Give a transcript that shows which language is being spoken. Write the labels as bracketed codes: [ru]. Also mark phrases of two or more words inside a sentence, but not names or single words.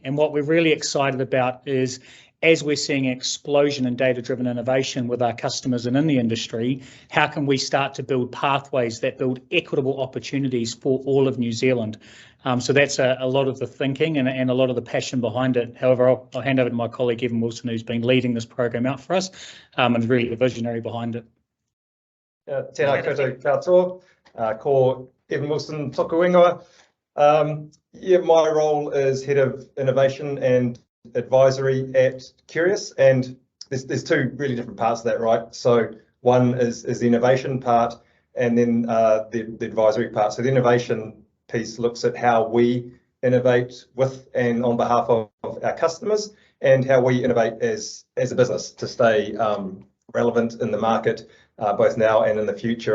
[en] And what we're really excited about is, as we're seeing an explosion in data-driven innovation with our customers and in the industry, how can we start to build pathways that build equitable opportunities for all of New Zealand? So that's a lot of the thinking and a lot of the passion behind it. However, I'll hand over to my colleague Evan Wilson, who's been leading this program out for us and is really the visionary behind it. [mi] Tēnā koutou katoa, ko Evan Wilson toku ingoa. [en] My role is Head of Innovation and Advisory at Qrious, and there's two really different parts of that, right? So one is the innovation part, and then the advisory part. So the innovation piece looks at how we innovate with and on behalf of our customers, and how we innovate as a business to stay relevant in the market, both now and in the future.